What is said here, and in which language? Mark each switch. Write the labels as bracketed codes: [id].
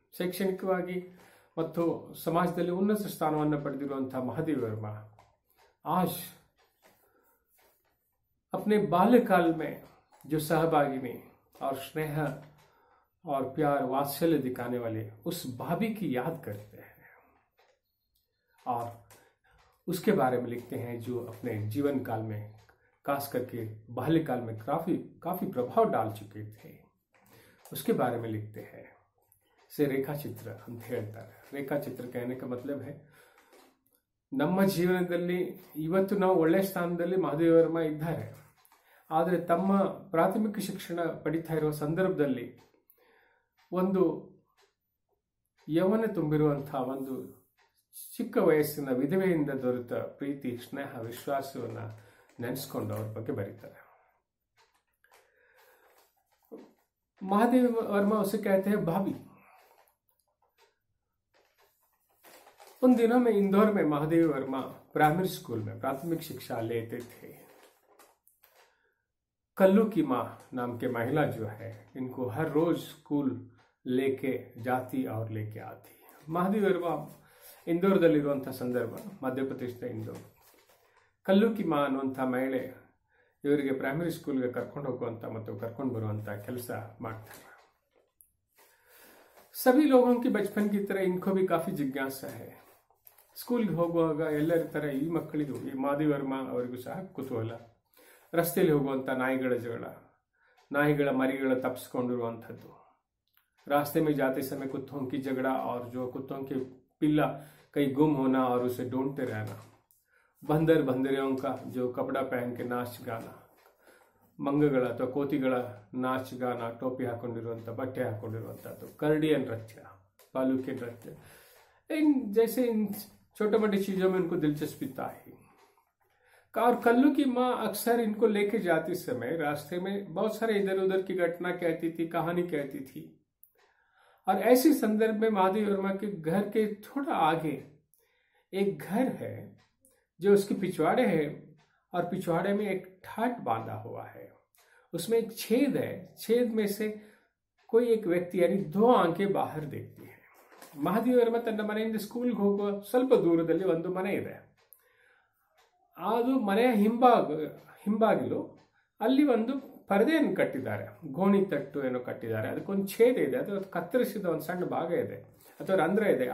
[kn] शैक्षणिकವಾಗಿ ಮತ್ತು ಸಮಾಜದಲ್ಲಿ ಉನ್ನತ ಸ್ಥಾನವನ್ನು ಪಡೆದಿರುವಂತಹ [hi] महादेवी वर्मा आज अपने बाल्यकाल में जो सहभागिनी और स्नेह और प्यार वात्सल्य दिखाने वाले उस भाभी की याद करते हैं और उसके बारे में लिखते हैं, जो अपने जीवन काल में खास करके बाल्यकाल में काफी प्रभाव डाल चुके थे। उसके बारे में लिखते हैं। से रेखा चित्र [kn] ಅಂತ ಹೇಳ್ತಾರೆ। ರೇಖಾ ಚಿತ್ರ [hi] कहने का मतलब है [kn] ನಮ್ಮ ಜೀವನದಲ್ಲಿ ಇವತ್ತು ನಾವು ಒಳ್ಳೆ ಸ್ಥಾನದಲ್ಲಿ ಮಹಾದೇವಿ ವರ್ಮಾ ಇದ್ದಾರೆ, ಆದರೆ ತಮ್ಮ ಪ್ರಾಥಮಿಕ ಶಿಕ್ಷಣ ಪಡಿತಾ ಇರುವ ಸಂದರ್ಭದಲ್ಲಿ ಒಂದು ಯೌವನ ತುಂಬಿರುವಂತಹ ಒಂದು ಚಿಕ್ಕ ವಯಸ್ಸಿನ ವಿಧವೆಯಿಂದ ದೊರೆತ ಪ್ರೀತಿ, ಸ್ನೇಹ, ವಿಶ್ವಾಸವನ್ನ ನೆನೆಸ್ಕೊಂಡು ಅವ್ರ ಬಗ್ಗೆ ಬರೀತಾರೆ। [hi] महादेवी वर्मा उसे कहते हैं भाभी। उन दिनों में इंदौर में महादेवी वर्मा प्राइमरी स्कूल में प्राथमिक शिक्षा लेते थे। कल्लू की माँ नाम के महिला जो है, इनको हर रोज स्कूल लेके जाती और लेके आती। [kn] महादेवी वर्मा ಇಂದೋರದಲ್ಲಿರುವಂತಹ ಸಂದರ್ಭ, ಮಧ್ಯಪ್ರದೇಶದ ಇಂದೋರ್, ಕಲ್ಲು ಕಿ ಮಾ ಅನ್ನುವಂಥ ಮಹಿಳೆ ಇವರಿಗೆ ಪ್ರೈಮರಿ ಸ್ಕೂಲ್ಗೆ ಕರ್ಕೊಂಡು ಹೋಗುವಂತ ಮತ್ತು ಕರ್ಕೊಂಡು ಬರುವಂತ ಕೆಲಸ ಮಾಡ್ತಾರೆ। [hi] सभी लोगों की बचपन की तरह इनको भी काफी जिज्ञासा है। [kn] ಸ್ಕೂಲ್ಗೆ ಹೋಗುವಾಗ ಎಲ್ಲರ ತರ ಈ ಮಕ್ಕಳಿಗೂ, ಈ महादेवी वर्मा ಅವರಿಗೂ ಸಹ ಕುತೂಹಲ। ರಸ್ತೆಯಲ್ಲಿ ಹೋಗುವಂತ ನಾಯಿಗಳ ಜಗಳ, ನಾಯಿಗಳ ಮರಿಗಳ ತಪ್ಪಿಸಿಕೊಂಡಿರುವಂಥದ್ದು, [hi] रास्ते में जाते समय कुत्तों की झगड़ा और जो कुत्तों के पिल्ला कहीं गुम होना और उसे ढूंढते रहना, बंदर बंदरियों का जो कपड़ा पहन के नाच गाना, [kn] ಮಂಗಗಳ ಅಥವಾ ಕೋತಿಗಳ ನಾಚ ಗಾನ, ಟೋಪಿ ಹಾಕೊಂಡಿರುವಂತ, ಬಟ್ಟೆ ಹಾಕೊಂಡಿರುವಂತದ್ದು, [hi] करड़ी नृत्य, बालू के नृत्य, जैसे इन छोटे मोटे चीजों में उनको दिलचस्पी था ही। और कल्लू की माँ अक्सर इनको लेके जाते समय रास्ते में बहुत सारे इधर उधर की घटना कहती थी, कहानी कहती थी। और ऐसे संदर्भ में महादेवी वर्मा के घर के थोड़ा आगे एक घर है जो उसके पिछवाड़े है, और पिछवाड़े में एक ठाट बांधा हुआ है, उसमें एक छेद है। छेद में से कोई एक व्यक्ति यानी दो आंखें बाहर देखती है। [kn] महादेवी वर्मा ತನ್ನ ಮನೆಯಿಂದ ಸ್ಕೂಲ್ಗೆ ಹೋಗುವ ಸ್ವಲ್ಪ ದೂರದಲ್ಲಿ ಒಂದು ಮನೆ ಇದೆ। ಅದು ಮನೆಯ ಹಿಂಬಾಗಿಲು, ಅಲ್ಲಿ ಒಂದು ಪರದೆಯನ್ನು ಕಟ್ಟಿದ್ದಾರೆ, ಗೋಣಿ ತಟ್ಟು ಏನೋ ಕಟ್ಟಿದ್ದಾರೆ, ಅದಕ್ಕೊಂದು ಛೇದ ಇದೆ, ಅದು ಕತ್ತರಿಸಿದ ಒಂದು ಸಣ್ಣ ಭಾಗ ಇದೆ ಅಥವಾ ರಂಧ್ರ ಇದೆ।